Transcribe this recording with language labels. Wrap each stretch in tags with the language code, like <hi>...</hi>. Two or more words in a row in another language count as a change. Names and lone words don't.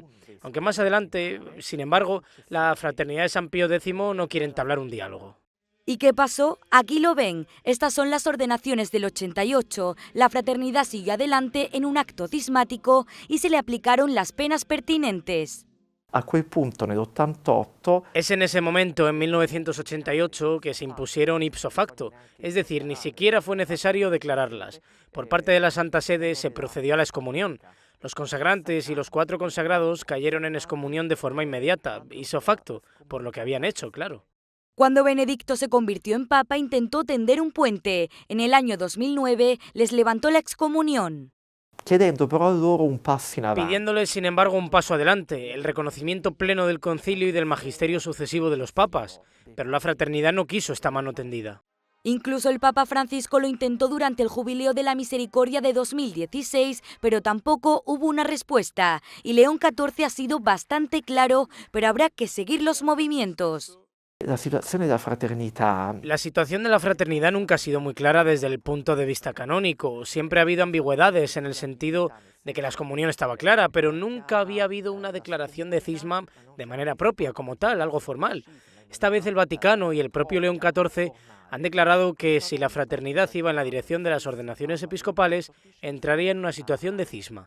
<es>Aunque más adelante, sin embargo, la Fraternidad de San Pío X no quiere entablar un diálogo. ¿Y qué pasó? Aquí lo ven. Estas son las ordenaciones del 88. La fraternidad siguió adelante en un acto cismático y se le aplicaron las penas pertinentes.</es> <it>A quel punto, nell'88...</it> <es>Es en ese momento, en 1988, que se impusieron</es> <la>ipso facto,</la> <es>es decir, ni siquiera fue necesario declararlas. Por parte de la Santa Sede se procedió a la excomunión. Los consagrantes y los 4 consagrados cayeron en excomunión de forma inmediata,</es> <la>ipso facto,</la> <es>por lo que habían hecho, claro. Cuando Benedicto se convirtió en papa, intentó tender un puente. En el año 2009 les levantó la excomunión.</es> <it>Chiedendo però loro un passo in avanti.</it> <es>Pidiéndoles, sin embargo, un paso adelante, el reconocimiento pleno del concilio y del magisterio sucesivo de los papas. Pero la fraternidad no quiso esta mano tendida. Incluso el Papa Francisco lo intentó durante el Jubileo de la Misericordia de 2016, pero tampoco hubo una respuesta. Y León XIV ha sido bastante claro, pero habrá que seguir los movimientos.</es> <it>La situazione della fraternità...</it> <es>La situación de la fraternidad nunca ha sido muy clara desde el punto de vista canónico. Siempre ha habido ambigüedades en el sentido de que la excomunión estaba clara, pero nunca había habido una declaración de cisma de manera propia, como tal, algo formal. Esta vez el Vaticano y el propio León XIV han declarado que si la fraternidad iba en la dirección de las ordenaciones episcopales, entraría en una situación de cisma.</es>